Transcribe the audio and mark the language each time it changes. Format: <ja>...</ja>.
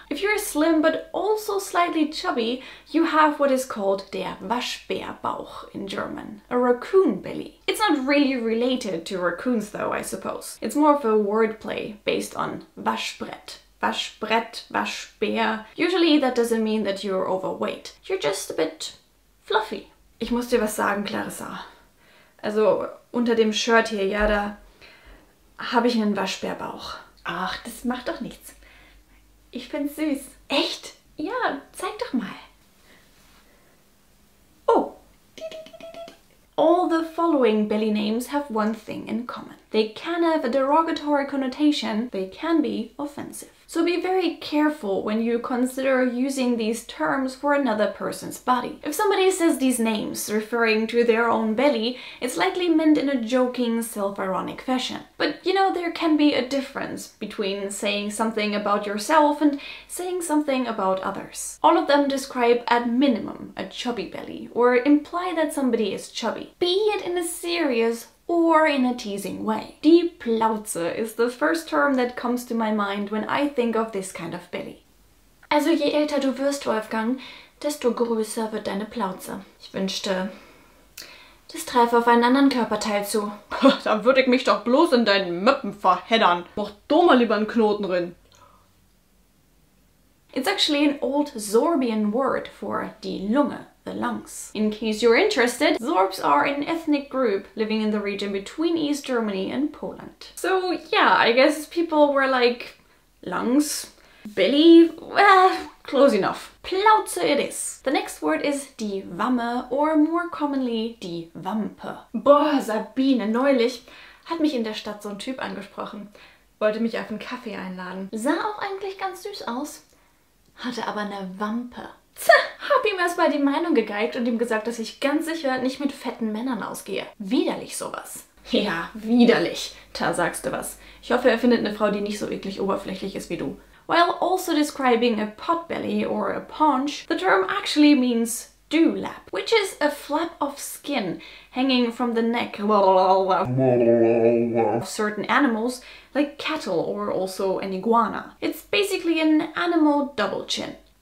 <en>If you're slim but also slightly chubby, you have what is called der Waschbärbauch in German, a raccoon belly. It's not really related to raccoons though, I suppose. It's more of a wordplay based on Waschbrett. Waschbrett, Waschbär. Usually that doesn't mean that you're overweight. You're just a bit fluffy.</en> <de>Ich muss dir was sagen, Clarissa. Also unter dem Shirt hier, ja, da habe ich einen Waschbärbauch. Ach, das macht doch nichts. Ich find's süß. Echt? Ja, zeig doch mal. Oh.</de> <en>All the following belly names have one thing in common. They can have a derogatory connotation, they can be offensive. So be very careful when you consider using these terms for another person's body. If somebody says these names referring to their own belly, it's likely meant in a joking, self-ironic fashion. But you know, there can be a difference between saying something about yourself and saying something about others. All of them describe at minimum a chubby belly or imply that somebody is chubby, be it in a serious or in a teasing way. Die Plauze is the first term that comes to my mind when I think of this kind of belly.</en> <de>Also je älter du wirst, Wolfgang, desto größer wird deine Plauze. Ich wünschte, das träfe auf einen anderen Körperteil zu. Da würde ich mich doch bloß in deinen Möppen verheddern. Mach doch mal lieber einen Knoten drin.</de> <en>It's actually an old Sorbian word for die Lunge, the lungs. In case you're interested, Sorbs are an ethnic group living in the region between East Germany and Poland. So yeah, I guess people were like, lungs, belly, well, close enough. Plauze it is. The next word is die Wamme, or more commonly die Wampe.</en> <de>Boah, Sabine, neulich hat mich in der Stadt so ein Typ angesprochen. Wollte mich auf einen Kaffee einladen. Sah auch eigentlich ganz süß aus. Hatte aber eine Wampe. Hab ihm erstmal die Meinung gegeigt und ihm gesagt, dass ich ganz sicher nicht mit fetten Männern ausgehe. Widerlich sowas. Ja, widerlich. Da sagst du was. Ich hoffe, er findet eine Frau, die nicht so eklig oberflächlich ist wie du.</de> <en>While also describing a potbelly or a paunch, the term actually means dewlap, which is a flap of skin hanging from the neck of certain animals, like cattle or also an iguana. It's basically an animal double chin.</en>